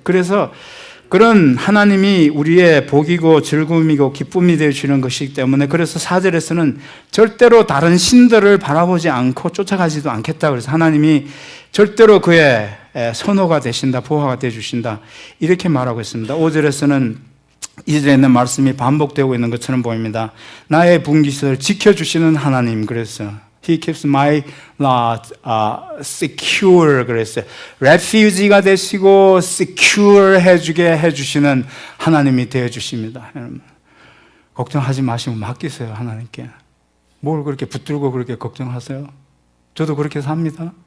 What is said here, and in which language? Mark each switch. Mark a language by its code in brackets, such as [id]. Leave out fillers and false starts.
[ko] 그래서 그런 하나님이 우리의 복이고 즐거움이고 기쁨이 되어주는 것이기 때문에 그래서 4절에서는 절대로 다른 신들을 바라보지 않고 쫓아가지도 않겠다. 그래서 하나님이 절대로 그의 선호가 되신다, 보호가 되어주신다 이렇게 말하고 있습니다. 5절에서는 이절에 있는 말씀이 반복되고 있는 것처럼 보입니다. 나의 분깃을 지켜주시는 하나님 그랬어요. [en] He keeps my lot secure 그랬어요. [ko] refugee가 되시고 secure 해주시는 하나님이 되어주십니다. 여러분 걱정하지 마시고 맡기세요. 하나님께. 뭘 그렇게 붙들고 그렇게 걱정하세요? 저도 그렇게 삽니다.